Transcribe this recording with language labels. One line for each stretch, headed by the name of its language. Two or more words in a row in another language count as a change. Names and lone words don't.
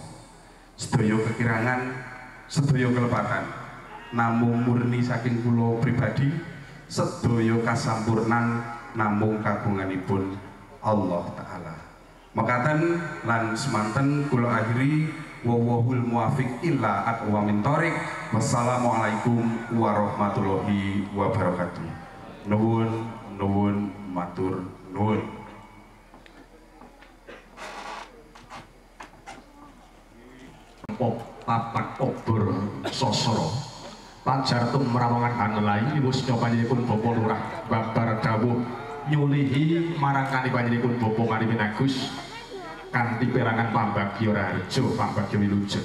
Javanese: Sedaya kekirangan sedaya kelepatan namung murni saking kula pribadi, sedaya kasampurnan namung kagunganipun Allah Ta'ala. Makaten lan semanten kula akhiri
Arabic: والله الموفق إلى أقوم من طريق. والسلام عليكم ورحمة الله وبركاته.
Javanese: Nuwun nuwun matur nuwun. Papak obor sosoro pajar tumrawangan hanelai wusnya panjenenganipun Bapak Lurah babar dawuh nyulihi marangkani panjenenganipun Bapak Marimin Agus kanthi perangan Pambagya Raharja Pambagya Wilujeng.